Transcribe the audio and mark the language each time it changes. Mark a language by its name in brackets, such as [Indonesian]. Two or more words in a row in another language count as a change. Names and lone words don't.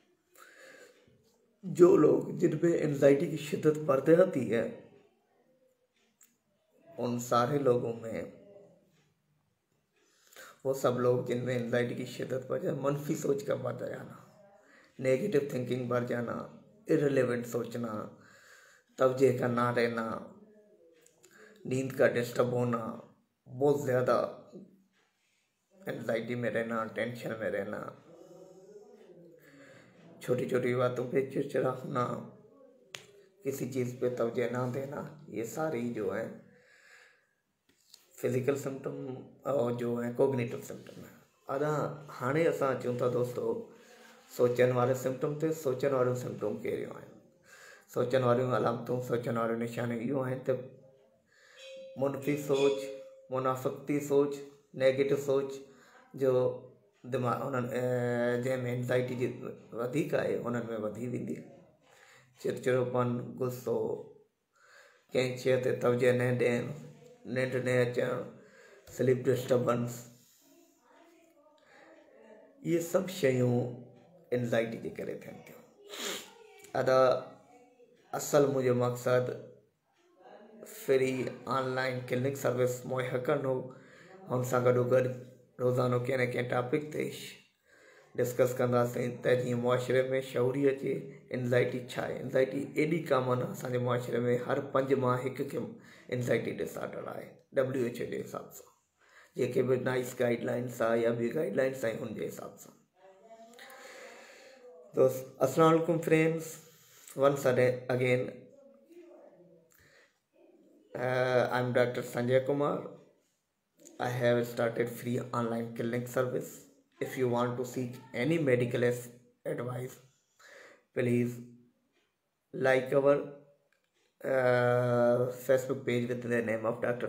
[Urdu] جو لوگ جن میں اینگزائٹی کی شدت بڑھ جاتی ہے، ان سارے لوگوں میں وہ سب لوگ جن میں اینگزائٹی کی شدت بڑھ جائے، منفی سوچ کا بڑھ جانا, [English] negative thinking [Urdu] بڑھ جانا، اررلیونٹ سوچنا، توجہ کا نہ رہنا، نیند کا ڈسٹرب ہونا، بہت زیادہ اینگزائٹی میں رہنا، ٹینشن میں رہنا, टेंशन में रहना, چھوٹی چھوٹی باتوں پہ چڑچڑا ہونا، کسی چیز پہ توجہ نہ دینا، یہ ساری جو ہے [English] physical symptom [Urdu] اور جو ہے [English] cognitive symptom [Urdu] ہے. [Sindhi] अदा हाणे असां अचूं था दोस्तों सोचण वारे सिम्टम ते। सोचण वारियूं सिम्टम कहिड़ियूं आहिनि? सोचण वारियूं अलामतूं, सोचण वारियूं निशानियूं इहो आहिनि त मुनफी सोच, मुनाफ़िक़ती सोच, नेगेटिव सोच जो दिमाग़ उन्हनि जंहिंमें एंजाइटी जी वधीक आहे उन्हनि में वधी वेंदी। चिड़चिड़ोपन, गुस्सो, कंहिं शइ ते तवज्जो न ॾियणु, निंड न अचणु, [English] sleep disturbance, [Sindhi] ये सभु शयूं एंजाइटी जे करे थियनि थियूं। अदा असल मुंहिंजो मक़सदु [English] free online clinic service [Sindhi] मुहैया करणो, हुन सां गॾोगॾु रोज़ानो कंहिं न कंहिं टॉपिक ते डिस्कस कंदासीं त जीअं मुआशरे में शऊरी अचे। एंजाइटी छा आहे? एंजाइटी एॾी कॉमन आहे असांजे मुआशरे में, हर 5 मां हिकु खे [English] anxiety disorder [Sindhi] आहे WHO जे हिसाब सां। जेके बि नाइस गाइडलाइंस आहे या ॿी गाइडलाइंस आहिनि उन जे हिसाब सां। [Arabic] السلام عليكم friends. [English] Once again, I'm Dr. Sanjay Kumar. I have started free online clinic service. If you want to seek any medical advice, please like our Facebook page with the name of Dr.